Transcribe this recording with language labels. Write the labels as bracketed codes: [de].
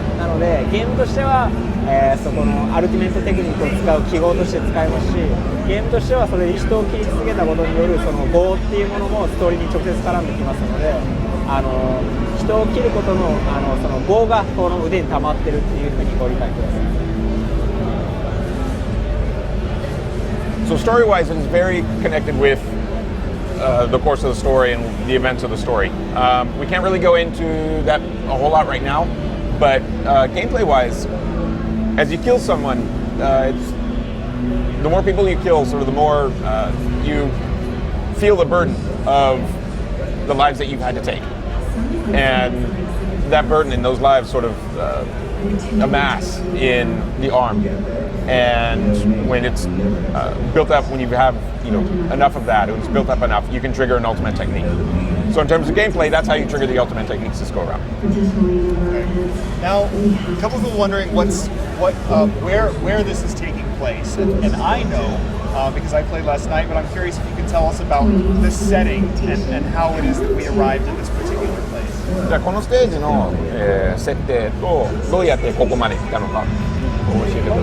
[ja] なのでゲームとしては、そこのアルティメットテクニックを使う記号として使えますし、ゲームとしてはそれで人を切り続けたことによるその業っていうものもストーリーに直接絡んできますので、人を切ることのその業がこの腕に溜まってるっていうふうにご理解ください。 [en] So story-wise, it is very connected with the course of the story and the events of the story. We can't really go into that a whole lot right now, but gameplay-wise, as you kill someone, the more people you kill, sort of the more you feel the burden of the lives that you've had to take. And that burden and those lives sort of amass in the arm. And when it's built up, when you have enough of that, when it's built up enough, you can trigger an ultimate technique. So in terms of gameplay, that's how you trigger the ultimate techniques this go around. Okay. Now, a couple of people wondering where this is taking place, and I know because I played last night, but I'm curious if you can tell us about the setting and how it is that we arrived at this particular place. [ja] じゃあこのステージの、設定とどうやってここまで来たのか教えてください。